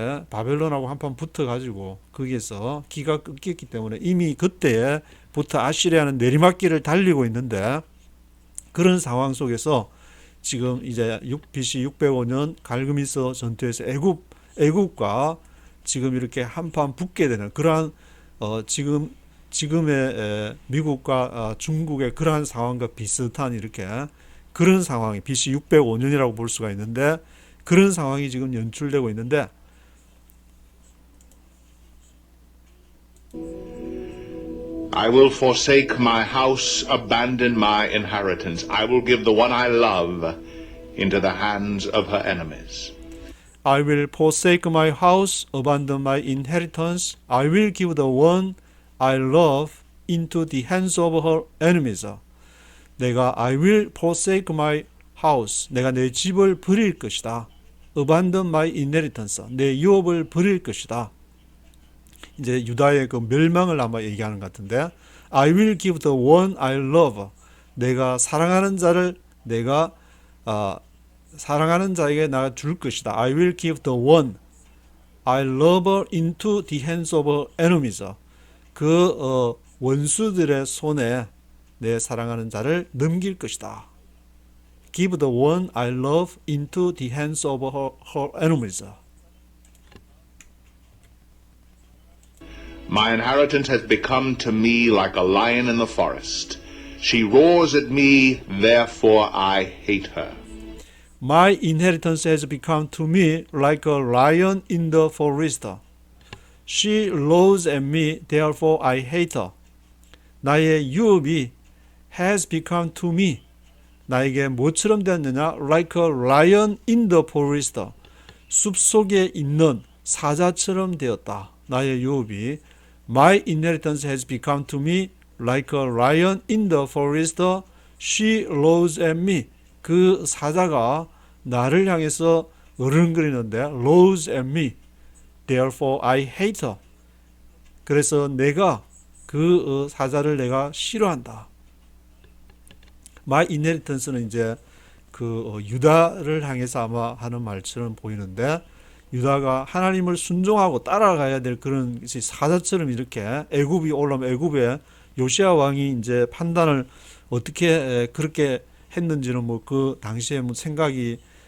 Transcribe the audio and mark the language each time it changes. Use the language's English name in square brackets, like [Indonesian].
[Korean] 바벨론하고 한판 붙어 가지고 거기에서 기가 끊겼기 때문에 이미 그때부터 아시리아는 내리막길을 달리고 있는데, 그런 상황 속에서 지금 이제 BC 605년 갈그미스 전투에서 애국과 지금 이렇게 한판 붙게 되는 그러한 지금의 미국과 중국의 그러한 상황과 비슷한 이렇게 그런 상황이 BC 605년이라고 볼 수가 있는데, 그런 상황이 지금 연출되고 있는데, [English] I will forsake my house, abandon my inheritance. I will give the one I love into the hands of her enemies. I will forsake my house, abandon my inheritance. I will give the one I love into the hands of her enemies. [Korean] 내가 [English] I will forsake my house. [Korean] 내가 내 집을 버릴 것이다. [English] Abandon my inheritance. [Korean] 내 유업을 버릴 것이다. 이제 유다의 그 멸망을 아마 얘기하는 것 같은데 [English] I will give the one I love. [Korean] 내가 사랑하는 자를 내가 사랑하는 자에게 내가 줄 것이다. [English] I will give the one I love into the hands of enemies. [Korean] 그 원수들의 손에 내 사랑하는 자를 넘길 것이다. [English] Give the one I love into the hands of her enemies. My inheritance has become to me like a lion in the forest. She roars at me, therefore I hate her. My inheritance has become to me like a lion in the forest. She roars at me, therefore I hate her. [Korean] 나의 유업이 [English] has become to me. [Korean] 나에게 뭐처럼 되었느냐? [English] Like a lion in the forest. [Korean] 숲속에 있는 사자처럼 되었다. 나의 유업이 [English] My inheritance has become to me like a lion in the forest. She roars at me. [Korean] 그 사자가 나를 향해서 어른거리는데 [English] roars at me. Therefore I hate her. [Korean] 그래서 내가 그 사자를 내가 싫어한다. My inheritance는 이제 그 유다를 향해서 아마 하는 말처럼 보이는데 유다가 하나님을 순종하고 따라가야 될 그런 사자처럼 이렇게 애굽이 올라오면 애굽에 요시야 왕이 이제 판단을 어떻게 그렇게 했는지는 뭐 그 당시에 뭐 생각이